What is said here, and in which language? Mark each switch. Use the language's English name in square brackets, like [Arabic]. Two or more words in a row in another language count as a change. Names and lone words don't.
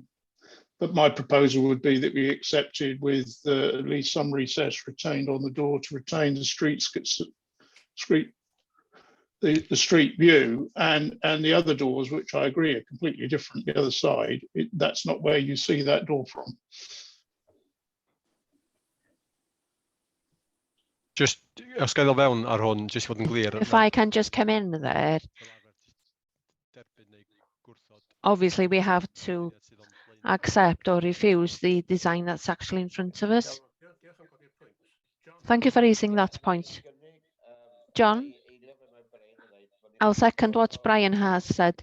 [English] But my proposal would be that we accepted with at least some recess retained on the door to retain the street view, and the other doors, which I agree are completely different. The other side, that's not where you see that door from. [Welsh] Just os gael o fewn ar hwn, just fod yn glir. [English] If I can just come in there, obviously we have to accept or refuse the design that's actually in front of us. Thank you for raising that point. John, I'll second what Brian has said.